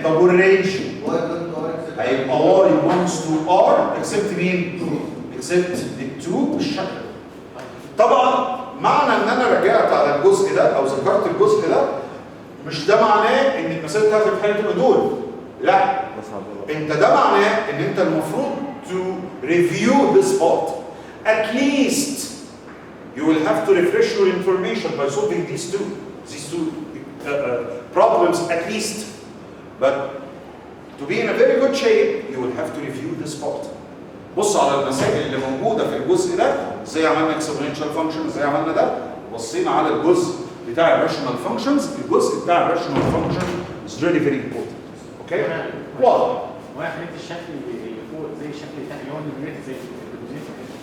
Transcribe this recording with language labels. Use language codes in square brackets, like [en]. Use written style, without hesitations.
[ar] طب والرينج؟ هيبقى y belongs to r except مين؟ except ال 2 بالشكل. طبعا معنى ان انا رجعت على الجزء ده او ذكرت الجزء ده مش ده معناه ان المسائل بتاعت الامتحان تبقى دول. لا، انت ده معناه ان انت المفروض [en] to review this part. At least you will have to refresh your information by solving these two problems at least. But to be in a very good shape, you will have to review this part. [ar] بص على المسائل اللي موجوده في الجزء ده، ازاي عملنا اكسبوننشال فانكشن، ازاي عملنا ده، بصينا على الجزء بتاع الراشونال فانكشنز. الجزء بتاع الراشونال فانكشن [en] is really very important. [ar] اوكي؟ واضح. واحد الشكل اللي فوق زي الشكل الثاني اللي هو النيوميريتور زي النيوميريتور.